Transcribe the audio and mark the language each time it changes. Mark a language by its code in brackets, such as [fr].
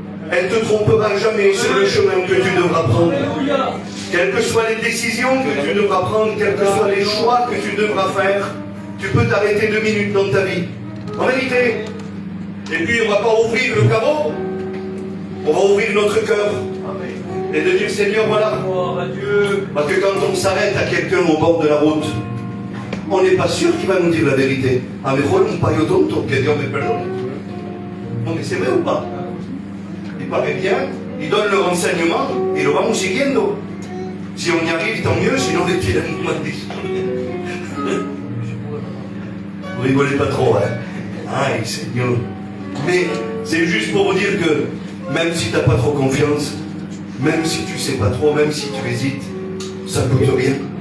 [fr] Elle ne te trompera jamais sur le chemin que tu devras prendre. Quelles que soient les décisions que tu devras prendre, quels que soient les choix que tu devras faire, tu peux t'arrêter 2 minutes dans ta vie. En vérité. Et puis on ne va pas ouvrir le carreau, on va ouvrir notre cœur. Et de dire Seigneur, voilà. Parce que quand on s'arrête à quelqu'un au bord de la route, on n'est pas sûr qu'il va nous dire la vérité. [es] A mejor un payo tonto, que Dios me perdone. [fr] Non mais c'est vrai ou pas? Il paraît bien, il donne le renseignement et [es] lo vamos siguiendo. [fr] Si on y arrive, tant mieux, sinon les petits nous malédictions. Vous rigolez pas trop, hein? Aïe, Seigneur. Mais c'est juste pour vous dire que même si tu n'as pas trop confiance, même si tu ne sais pas trop, même si tu hésites, ça ne coûte rien.